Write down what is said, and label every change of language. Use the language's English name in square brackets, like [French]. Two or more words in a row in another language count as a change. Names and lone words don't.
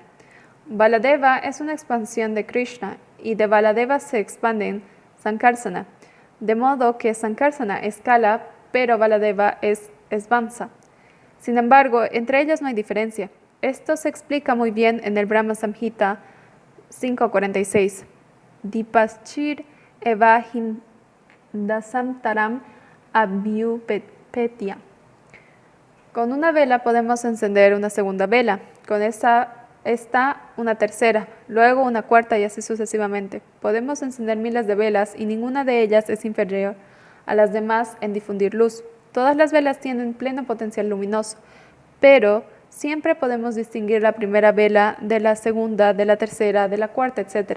[Spanish] Baladeva es una expansión de Krishna y de Baladeva se expanden Sankarsana, de modo que Sankarsana es Kala, pero Baladeva es Svamsa. Sin embargo, entre ellas no hay diferencia. Esto se explica muy bien en el Brahma Samhita 5.46. [Sanskrit] Dipaschir eva hindasamtaram abhyupetya. [Spanish] Con una vela podemos encender una segunda vela, con esta una tercera, luego una cuarta y así sucesivamente. Podemos encender miles de velas y ninguna de ellas es inferior a las demás en difundir luz. Todas las velas tienen pleno potencial luminoso, pero siempre podemos distinguir la primera vela de la segunda, de la tercera, de la cuarta, etc.